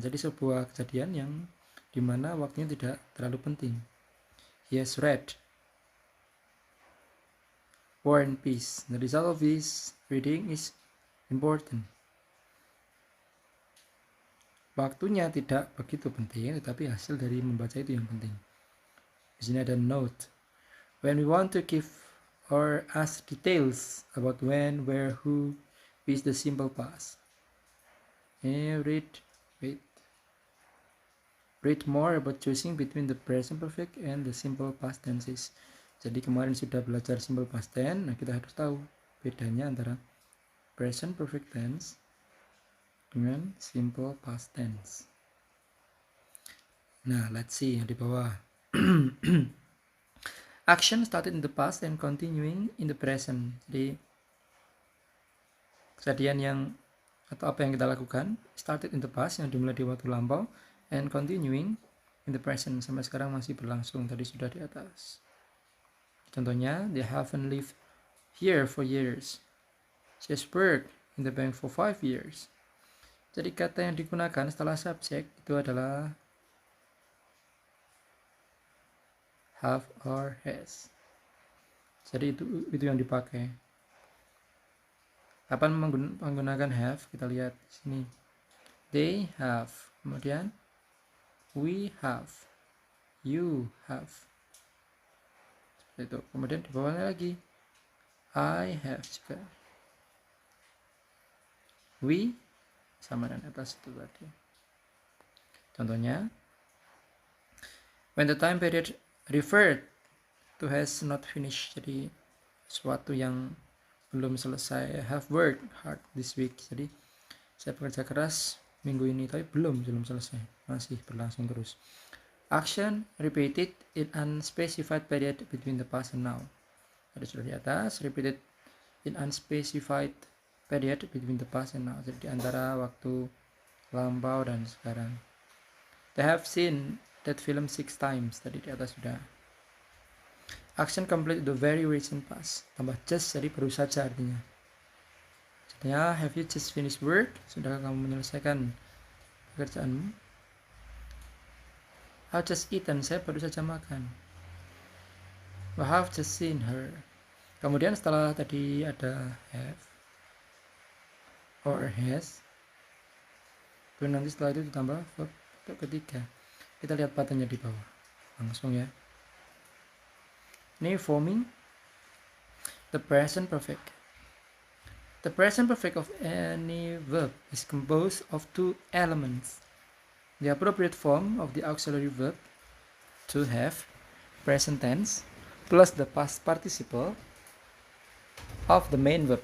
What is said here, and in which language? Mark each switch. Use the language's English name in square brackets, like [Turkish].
[Indonesian] Jadi sebuah kejadian yang dimana waktunya tidak terlalu penting. [English] He has read War and Peace. The result of his reading is important. [Indonesian] waktunya tidak begitu penting, tetapi hasil dari membaca itu yang penting. Di sini ada note. [English] When we want to give or ask details about when, where, who, is the simple past. Read more about choosing between the present perfect and the simple past tenses. [Indonesian] Jadi kemarin sudah belajar simple past tense, nah kita harus tahu bedanya antara present perfect tense dengan simple past tense. Nah, [English] let's see [Indonesian] yang di bawah. [English] Action started in the past and continuing in the present. [Indonesian] Jadi kejadian yang atau apa yang kita lakukan [English] started in the past, [Indonesian] yang dimulai di waktu lampau, [English] and continuing in the present, [Indonesian] sampai sekarang masih berlangsung, tadi sudah di atas. Contohnya, [English] they haven't lived here for years. She has worked in the bank for 5 years. [Indonesian] Jadi kata yang digunakan setelah subjek itu adalah have or has. Jadi itu yang dipakai. Kapan menggunakan have? Kita lihat di sini. [English] They have. [Indonesian] Kemudian [English] we have. You have. [Indonesian] Seperti itu. Kemudian di bawahnya lagi I have juga. We sama dengan atas itu tadi. [English] Contohnya, when the time period referred to has not finished. [Indonesian] Jadi sesuatu yang belum selesai. [English] Have worked hard this week. [Indonesian] Jadi saya bekerja keras minggu ini, tapi belum selesai, masih berlangsung terus. [English] Action repeated in unspecified period between the past and now. [Indonesian] Ada sudah di atas, [English] repeated in unspecified period between the past and now. [Indonesian] Jadi di antara waktu lampau dan sekarang. [English] They have seen that film 6 times. [Indonesian] Tadi di atas sudah. [English] Action complete the very recent past. [Indonesian] Tambah just, jadi baru saja artinya. Contohnya, [English] have you just finished work? [Indonesian] Sudahkah kamu menyelesaikan pekerjaanmu? [English] I've just eaten. [Indonesian] Saya baru saja makan. [English] We have just seen her. [Indonesian] Kemudian setelah tadi ada have or has, kemudian nanti setelah itu ditambah verb untuk ketiga. Kita lihat patternnya di bawah langsung ya. Ini [English] forming the present perfect. The present perfect of any verb is composed of 2 elements. The appropriate form of the auxiliary verb to have, present tense, plus the past participle of the main verb.